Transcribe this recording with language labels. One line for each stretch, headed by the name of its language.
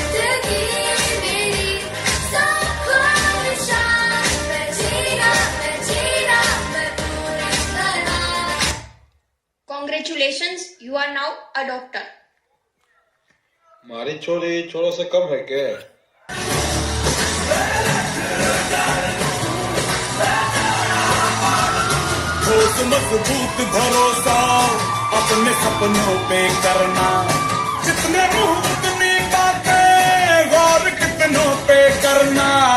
Hindi: जिंदगी मेरी सौ ख्वाहिशों, मैं जीना मैं पूरी करूँ।
English: Congratulations, you are now a doctor.
Hindi: हमारी छोरी छोरों से कम है क्या? ठोस मजबूत भरोसा अपने सपनों पे करना, जितने मुंह उतनी बातें, गौर कितनों पे करना।